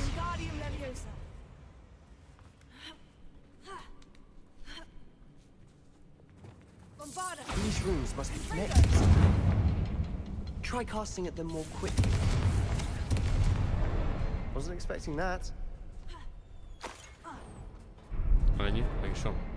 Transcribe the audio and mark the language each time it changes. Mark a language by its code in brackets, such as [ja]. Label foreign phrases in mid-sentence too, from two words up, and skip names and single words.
[la] Wingardium Leviosa. Bombarda! [en] These runes must be connected. Try casting at them more quickly. Wasn't expecting that. [hu] Ennyi, meg is van.